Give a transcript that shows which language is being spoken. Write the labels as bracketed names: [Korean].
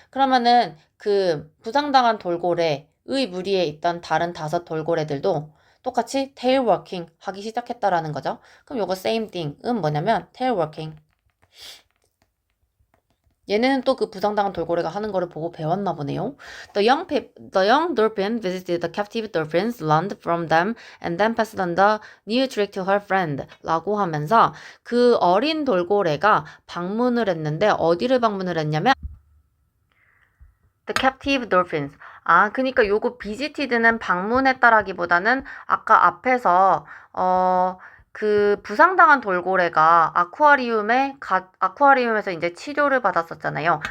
[Korean] 그러면은 그 부상당한 돌고래의 무리에 있던 다른 5 돌고래들도 똑같이 tailworking 하기 시작했다라는 거죠. 그럼 요거 same thing은 뭐냐면 tailworking. 얘네는 또 그 부상당한 돌고래가 하는 거를 보고 배웠나 보네요. [English] The young dolphin visited the captive dolphins, learned from them, and then passed on the new trick to her friend. [Korean] 라고 하면서 그 어린 돌고래가 방문을 했는데 어디를 방문을 했냐면 [English] The captive dolphins. [Korean] 아, 그니까 요거 visited는 방문했다라기보다는 아까 앞에서 그 부상당한 돌고래가 아쿠아리움에서 이제 치료를 받았었잖아요.